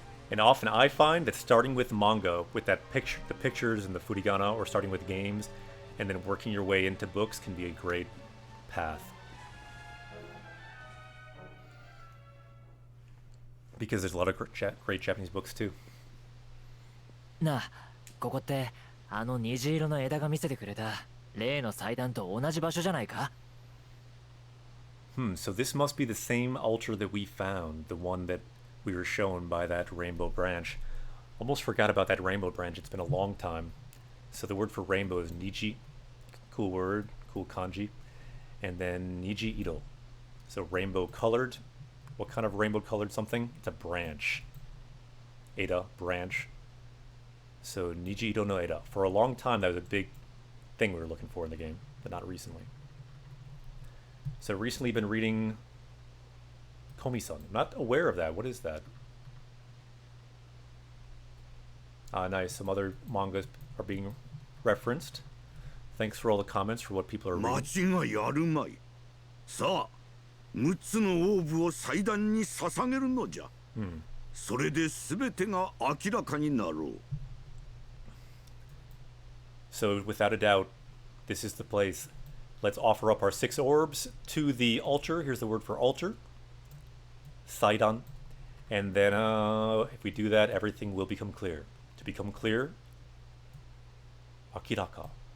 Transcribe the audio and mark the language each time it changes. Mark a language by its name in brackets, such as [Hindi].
[English] And often I find that starting with manga, with that the pictures and the furigana, or starting with games, and then working your way into books can be a great path. Because there's a lot of great Japanese books too. [Japanese] なあ、ここってあの虹色の枝が見せてくれた例の祭壇と同じ場所じゃないか? [English] So this must be the same altar that we found, the one that we were shown by that rainbow branch. Almost forgot about that rainbow branch, it's been a long time. So the word for rainbow is niji, cool word, cool kanji. And then [Japanese] niji iro, [English] so rainbow colored. What kind of rainbow colored something? It's a branch. Eda, branch. So [Japanese] niji iro no eda. [English] For a long time that was a big thing we were looking for in the game, but not recently. So recently been reading Komi-san. I'm not aware of that. What is that? Ah, nice. Some other mangas are being referenced. Thanks for all the comments for what people are reading. [Japanese] 間違いあるまい。さあ、6つのオーブを祭壇に捧げるのじゃ。それで全てが明らかになろう。 [English] So without a doubt, this is the place. Let's offer up our 6 orbs to the altar. Here's the word for altar. Saidan. And then if we do that, everything will become clear. To become clear, akiraka.